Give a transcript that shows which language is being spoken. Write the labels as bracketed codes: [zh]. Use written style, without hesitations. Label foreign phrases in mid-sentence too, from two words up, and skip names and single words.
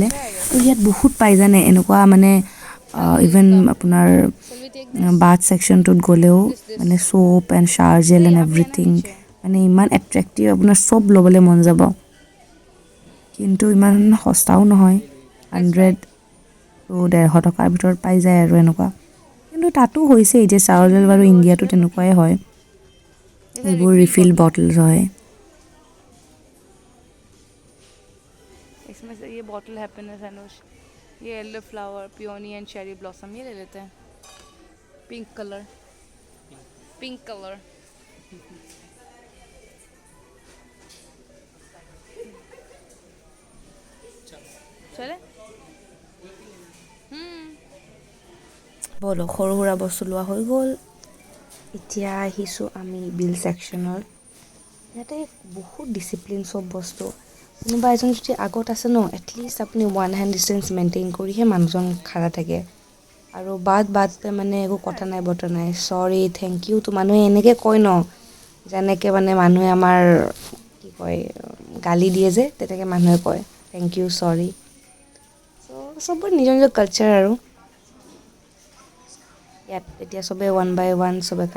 [as] আৰু ইয়াত বহুত পাই জানে এনেকুৱা মানে ইভেন আপোনাৰ [en] bath sectionটোত [as] গ'লেও মানে [en] soap and shower gel and everything [as] মানে ইমান এট্ৰেক্টিভ আপোনাৰ চব ল'বলৈ মন যাব কিন্তু ইমান সস্তাও নহয় 100 to 150 টকাৰ ভিতৰত পাই যায় আৰু এনেকুৱা কিন্তু তাতো হৈছে এতিয়া [en] shower gel [as] বাৰু ইণ্ডিয়াতো তেনেকুৱাই হয় এইবোৰ [en] refill bottles [as] হয় [hi] इसमें से ये [en] bottle happiness [hi] अनुष ये [en] yellow flower peony and cherry blossom [hi] ये ले लेते हैं [en] pink color [as] চলে বলো সৰু সুৰা বস্তু লোৱা হৈ গ'ল এতিয়া আহিছোঁ আমি [en] bill sectionত [as] ইয়াতে বহুত ডিচিপ্লিন চব বস্তু কোনোবা এজন যদি আগত আছে ন এটলিষ্ট আপুনি [en] one hand distance maintain [as] কৰিহে মানুহজন খাৰা থাকে আৰু বাদ মানে একো কথা নাই বতৰা নাই [en] sorry thank you [as] তো মানুহে এনেকৈ কয় ন যেনেকৈ মানে মানুহে আমাৰ কি কয় গালি দিয়ে যে তেনেকৈ মানুহে কয় [en] thank you sorry [as] চ' চবৰে নিজৰ নিজৰ কালচাৰ আৰু ইয়াত এতিয়া চবে [en] one by one [as] চবে কাম